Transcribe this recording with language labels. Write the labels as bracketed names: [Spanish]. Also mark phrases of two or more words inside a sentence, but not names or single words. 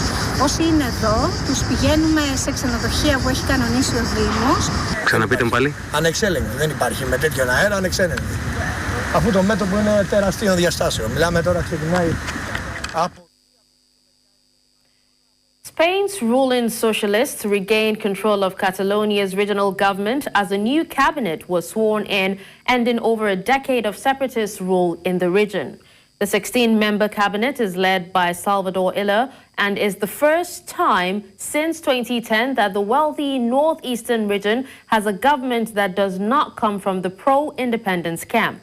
[Greek] Όσοι είναι εδώ, τους πηγαίνουμε σε ξενοδοχεία που έχει κανονίσει ο Δήμος. Ξαναπείτε μου πάλι. Ανεξέλεγκτη, δεν υπάρχει με τέτοιον αέρα, ανεξέλεγκτη. Αφού το μέτωπο είναι τεραστίων διαστάσεων. Μιλάμε τώρα, ξεκινάει από... [English] Spain's ruling socialists regained control of Catalonia's regional government as a new cabinet was sworn in, ending over a decade of separatist rule in the region. The 16-member cabinet is led by Salvador Illa and is the first time since 2010 that the wealthy northeastern region has a government that does not come from the pro-independence camp.